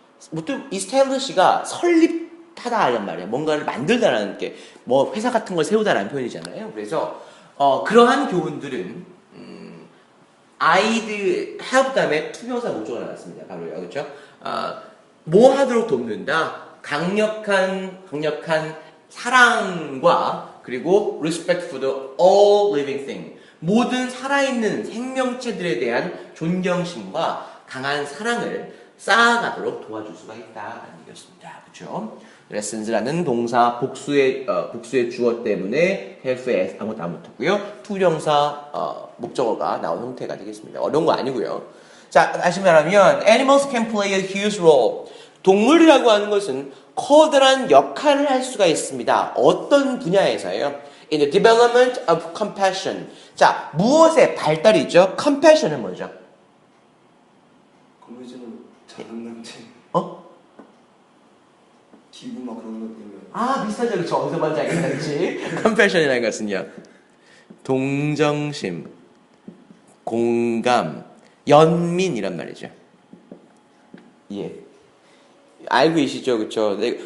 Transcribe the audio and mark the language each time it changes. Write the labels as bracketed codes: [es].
[ko] 보통 establish가 설립하다 이란 말이에요. 뭔가를 만들다라는 게 뭐 회사 같은 걸 세우다라는 표현이잖아요. 그래서 그러한 교훈들은 아이들 help 다음에 투명사 목적어가 나왔습니다. 바로요. 그렇죠? 뭐 하도록 돕는다. 강력한 사랑과 그리고 [en] respect for the all living thing. [ko] 모든 살아있는 생명체들에 대한 존경심과 강한 사랑을 쌓아가도록 도와줄 수가 있다는 얘기였습니다. 그렇죠? lessons라는 동사 복수의 주어 때문에 help에 아무것도 안 붙었고요. 투명사 목적어가 나온 형태가 되겠습니다. 어려운 거 아니고요. 자, 다시 말하면 [en] animals can play a huge role. [ko] 동물이라고 하는 것은 커다란 역할을 할 수가 있습니다. 어떤 분야에서요? [en] In the development of compassion. [ko] 자, 무엇의 발달이죠? compassion은 뭐죠? 거미줄은 작은 남자 어? 기부 막 그런 것 때문에 아, 비슷하죠. 그렇죠. 어디서 뭔지 알겠다. 그렇지? compassion이라는 것은요. 동정심, 공감, 연민이란 말이죠. 예. 알고 계시죠? 그쵸?